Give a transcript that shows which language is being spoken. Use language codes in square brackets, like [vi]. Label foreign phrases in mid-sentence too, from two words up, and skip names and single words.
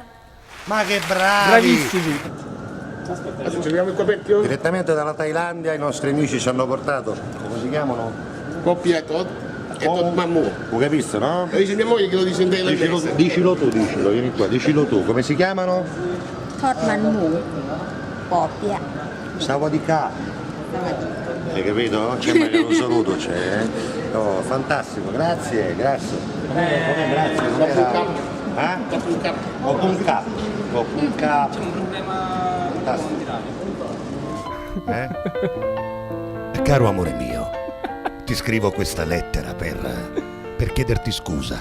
[it] Ma che bravi! Bravissimi. Adesso cerchiamo il coperchio. Direttamente dalla Thailandia i nostri amici ci hanno portato, come si chiamano? Coppia Todd e Todd Mammu. Ho capito, no? Lo dice mia moglie che lo dice in thailandese. Dicilo tu, vieni qua, dicilo tu, come si chiamano? [th] ทอดมันหมูปอเปี๊ยะ Sawadika. [it] Hai capito? C'è mai lo saluto, c'è. Oh, fantastico, grazie. Grazie. Com'era? [th] ขอบคุณครับ. [it] Fantastico. Caro amore mio, ti scrivo questa lettera per chiederti scusa.